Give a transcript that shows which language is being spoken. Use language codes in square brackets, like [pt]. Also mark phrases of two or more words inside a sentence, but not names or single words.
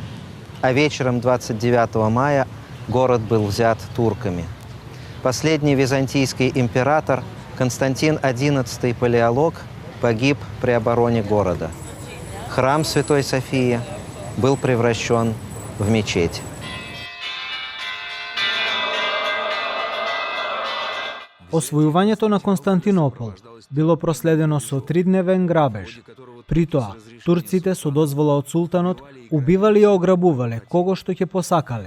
[ru] А вечером 29 мая город был взят турками. Последний византийский император Константин XI Палеолог погиб при обороне города. Храм Святой Софии был превращен в мечеть. [mk] Освојувањето на Константинопол било проследено со 3-дневен грабеж. При тоа, турците со дозвола од султанот убивале и ограбувале кого што ќе посакале.